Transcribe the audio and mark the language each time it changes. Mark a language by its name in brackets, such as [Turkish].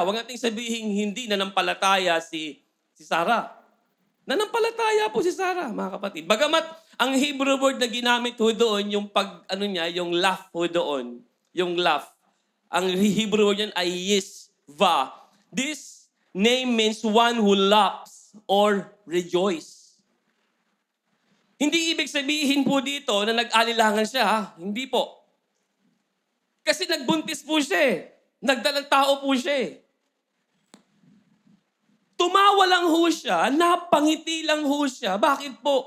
[Filipino] Huwag nating sabihin hindi nanampalataya si Sarah. Nanampalataya po si Sarah, mga kapatid. Bagamat ang Hebrew word na ginamit ho doon, yung yung laugh ho doon, yung laugh. Ang Hebrew word yan ay yisva. [English] This name means one who laughs or rejoice. [Filipino] Hindi ibig sabihin po dito na nag-alilangan siya, ha? Hindi po. Kasi nagbuntis po siya eh. Nagdalang tao po siya eh. Tumawa lang ho siya, napangiti lang ho siya. Bakit po?